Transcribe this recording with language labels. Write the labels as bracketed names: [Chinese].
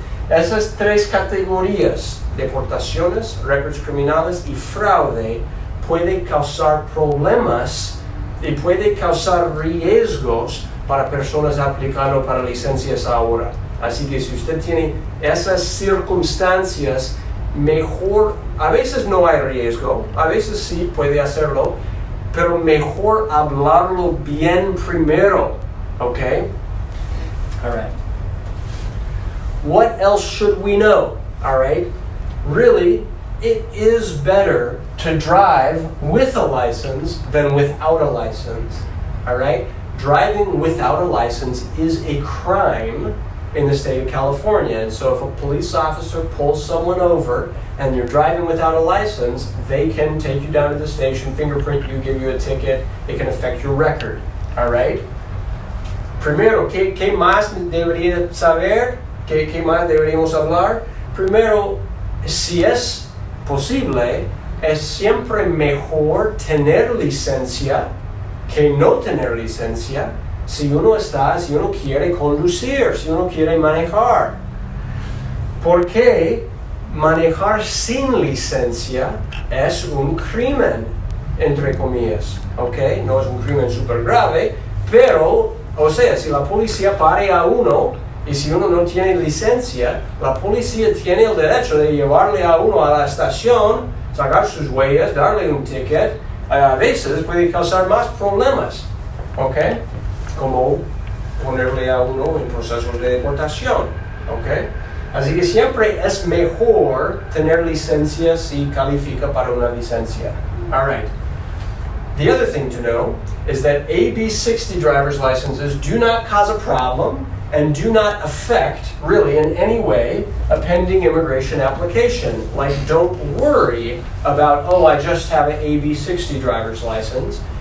[Spanish] Esas tres categorías, deportaciones, récords criminales y fraude, puede causar problemas y puede causar riesgos para personas aplicando para licencias ahora. Así que si usted tiene esas circunstancias, mejor, a veces no hay riesgo, a veces sí puede hacerlo, pero mejor hablarlo bien primero, okay? [English] All right. What else should we know? All right. Really, it is better to drive with a license than without a license. All right. Driving without a license is a crime in the state of California. And so if a police officer pulls someone over and you're driving without a license, they can take you down to the station, fingerprint you, give you a ticket. It can affect your record. All right? [Spanish] Primero, ¿qué más debería saber? ¿Qué más deberíamos hablar? Primero, si es posible, es siempre mejor tener licencia que no tener licencia. Si uno quiere conducir, si uno quiere manejar. Porque manejar sin licencia es un crimen, entre comillas, ¿ok? No es un crimen súper grave, pero, o sea, si la policía pare a uno y si uno no tiene licencia, la policía tiene el derecho de llevarle a uno a la estación, sacar sus huellas, darle un ticket. A veces puede causar más problemas, ¿ok? Como ponerle a uno en procesos de deportación, ¿ok? Así que siempre es mejor tener licencia si califica para una licencia. [English] All right. The other thing to know is that AB60 driver's licenses do not cause a problem and do not affect, really in any way, a pending immigration application. Like, don't worry about, oh, I just have an AB60 driver's license.